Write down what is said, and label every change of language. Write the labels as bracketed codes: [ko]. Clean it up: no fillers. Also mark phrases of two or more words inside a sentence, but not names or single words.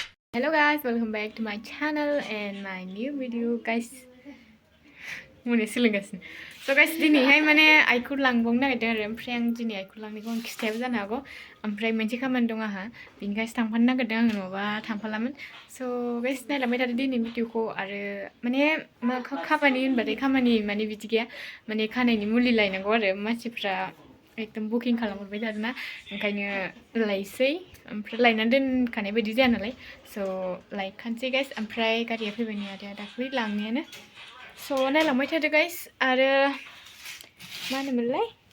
[en] Hello guys, welcome back to my channel and my new video guys. So guys, [brx] दिनैहाय माने आइखौ लांबावनो नागिरदों आरो ओमफ्राय आं दिनै आइखौ लांनायखौ आं खिथायाबो जानो हागौ ओमफ्राय मोनसे खामानि दं आंहा बिनिखायसो थांफानो नागिरदों आङो नङाबा थांफालामोन [en] so guys [brx] नायलांबाय थादो दिनै भिडिअखौ आरो माने मा खामानि होनबाथाय खामानि माने बिदि गैया माने खानायनि मुलि लायनांगौ आरो मानसिफ्रा एकदम बुकिं खालामहरबाय थादोंना ओंखायनो लायसै ओमफ्राय लायनानै दोनखानाय बायदि जाया नालाय स' लायखानोसै गाइस ओमफ्राय गारिया फैबाय नै आदाया दाख्लै लांनायानो स' नायलांबाय थादो गाइस आरो मा होनोमोनलाय